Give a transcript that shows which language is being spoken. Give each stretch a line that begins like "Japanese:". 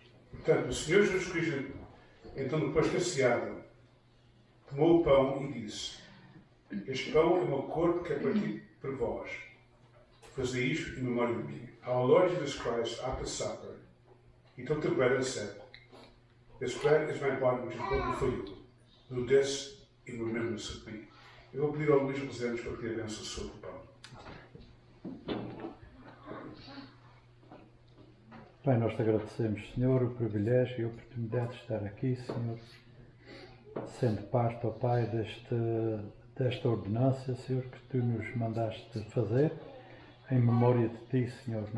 Portuguese: portanto, o Senhor Jesus Cristo, então depois que saciado, tomou o pão e disse: este pão é o meu corpo que é partido por vós. Fazei isto em memória de mim.
English: Our Lord Jesus Christ, after supper, He took the bread and said, this bread is my body which is broken for you. Do this in remembrance of me.
Portuguese: Eu vou pedir ao Luís Representantes para que a benção sobre o pão. Pai, nós te agradecemos, Senhor, o privilégio e a oportunidade de estar aqui, Senhor, sendo parte, ó Pai, desta ordenança, Senhor, que Tu nos mandaste fazer, em memória de Ti, Senhor.